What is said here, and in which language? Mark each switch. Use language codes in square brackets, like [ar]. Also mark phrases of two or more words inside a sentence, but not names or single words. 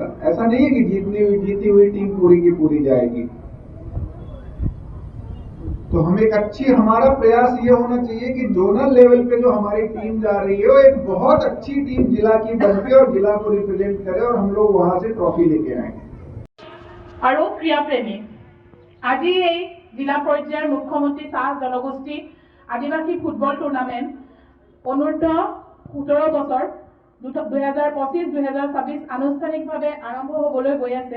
[hi] ऐसा नहीं है कि जीती हुई टीम पूरी की पूरी जाएगी। तो हम एक अच्छी, हमारा प्रयास ये होना चाहिए कि जोनल लेवल पे जो हमारी टीम जा रही है वो एक बहुत अच्छी टीम जिला की बनके और जिला को रिप्रेजेंट करे और हम लोग वहां से ट्रॉफी लेके आएंगे। [as] আৰু ক্ৰীড়াপ্ৰেমী আজি এই জিলা পৰ্যায়ৰ মুখ্যমন্ত্ৰী চাহ জনগোষ্ঠী আদিবাসী ফুটবল টুৰ্ণামেণ্ট অনূৰ্ধ্ব 17 বছৰ 2025-2026 আনুষ্ঠানিকভাৱে আৰম্ভ হ'বলৈ গৈ আছে।